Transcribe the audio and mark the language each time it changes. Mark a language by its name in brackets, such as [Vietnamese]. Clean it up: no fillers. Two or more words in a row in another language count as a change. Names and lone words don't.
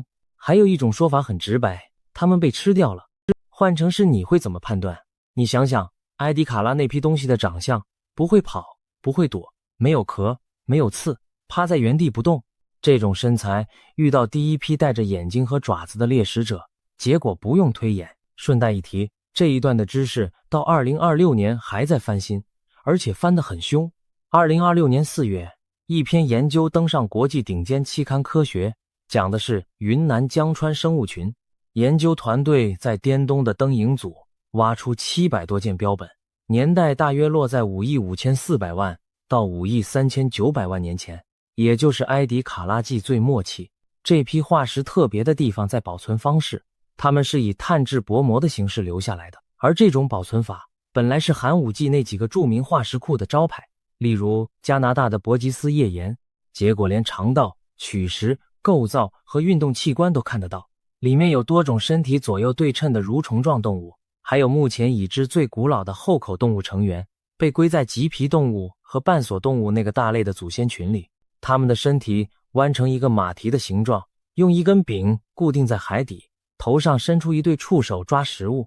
[Chinese] 還有一種說法很直白，它們被吃掉了。換成是你會怎麼判断？你想想，埃迪卡拉那批東西的長相，不會跑，不會躲，沒有殼，沒有刺，趴在原地不動。這種身材遇到第一批帶着眼睛和爪子的獵食者，結果不用推演。順帶一提，這一段的知識到2026年還在翻新，而且翻得很兇。2026年4月，一篇研究登上國際頂尖期刊《科學》，講的是雲南江川生物群。研究團隊在滇東的燈影組挖出700多件標本，年代大約落在5億5400萬到5億3900 萬年前，也就是埃迪卡拉紀最末期。這批化石特別的地方在保存方式，它們是以碳質薄膜的形式留下來的，而這種保存法本来是寒武紀那幾個著名化石庫的招牌，例如加拿大的伯吉斯页岩，結果連腸道、曲石、構造和運動器官都看得到，裡面有多種身體左右对稱的蠕蟲狀動物，還有目前已知最古老的后口動物成员，被歸在棘皮動物和半索動物那個大類的祖先群裡。它们的身體彎成一個馬蹄的形狀，用一根柄固定在海底，頭上伸出一對觸手抓食物。